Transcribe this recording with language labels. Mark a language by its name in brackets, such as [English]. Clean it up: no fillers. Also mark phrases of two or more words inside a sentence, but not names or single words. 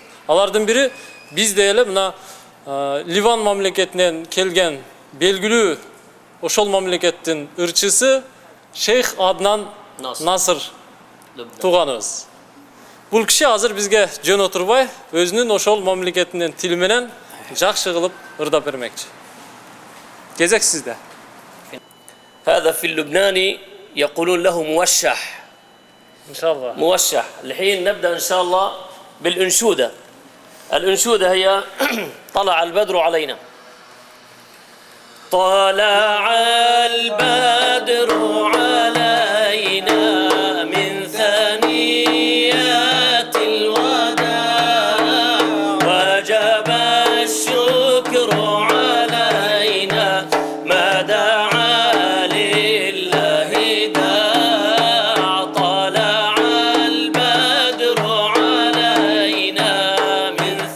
[Kyrgyz] Алардын бири бизде эле мына Ливан мамлекетинен келген белгилүү ошол мамлекеттин ырчысы Шейх Аднан Насыр тууганыбыз. Бул киши азыр бизге жөн отурбай, өзүнүн ошол мамлекетинин тили менен жакшы кылып ырдап бермекчи. Кезек сизде. [Arabic] هذا في اللبناني يقولون له موشح. إن شاء الله. موشح. الحين نبدأ إن شاء الله بالأنشودة. الأنشودة هي طلع البدر علينا. طلع البدر علينا من ثنيات الوداع وجب الشكر علينا ما دعا لله داع طلع البدر علينا من